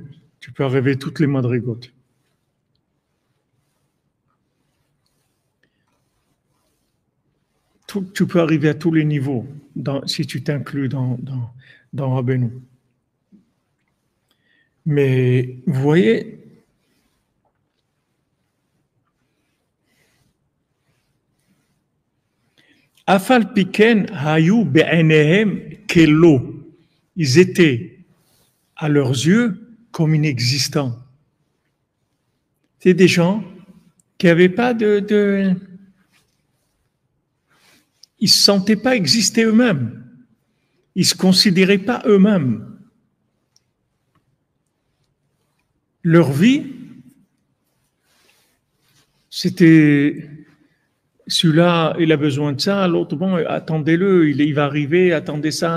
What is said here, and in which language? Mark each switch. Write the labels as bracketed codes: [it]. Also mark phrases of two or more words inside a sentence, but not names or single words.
[fr] Tu peux arriver toutes les madrigotes. Tu peux arriver à tous les niveaux si tu t'inclus dans Rabbeinu. Mais vous voyez, [he] אף על פי כן היו בעיניהם כלא. [fr] Ils étaient à leurs yeux comme inexistants. C'est des gens qui n'avaient pas ils ne se sentaient pas exister eux-mêmes. Ils ne se considéraient pas eux-mêmes. Leur vie, c'était celui-là, il a besoin de ça, l'autre, bon, attendez-le, il va arriver, attendez ça.